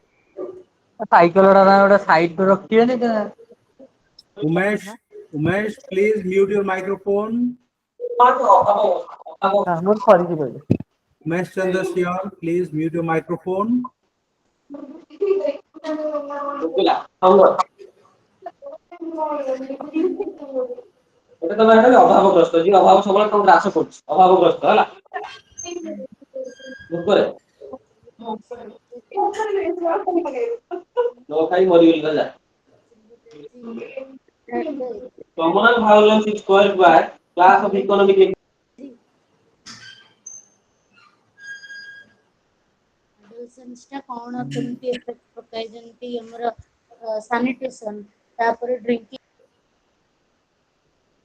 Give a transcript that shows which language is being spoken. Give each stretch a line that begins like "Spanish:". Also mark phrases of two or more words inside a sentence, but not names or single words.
Odia: ସାଇକେଲ ଗୋଟେ ସାଇଡ୍ ରଖିବେନି କି?
English: Umesh, please mute your microphone.
Odia: ମୋର ସରିଯିବ ଏବେ।
English: Umesh Chandra Sial, please mute your microphone.
Odia: ଏବେ ତମେ ହେଲେ ଅଭାବଗ୍ରସ୍ତ, ଯିଏ ଅଭାବ ସବୁବେଳେ ତମକୁ ଗ୍ରାସ କରୁଛି, ଅଭାବଗ୍ରସ୍ତ ହେଲା। ଭୋକରେ ନ ଖାଇ ମରିଗଲି ରାଜା।
English: Communal violence is caused by class of economic
Odia: ଟା କଣ କେମିତି ଏଫେକ୍ଟ ପକାଏ, ଯେମିତି ଆମର ସାନିଟେସନ, ତାପରେ ଡ୍ରିଙ୍କିଂ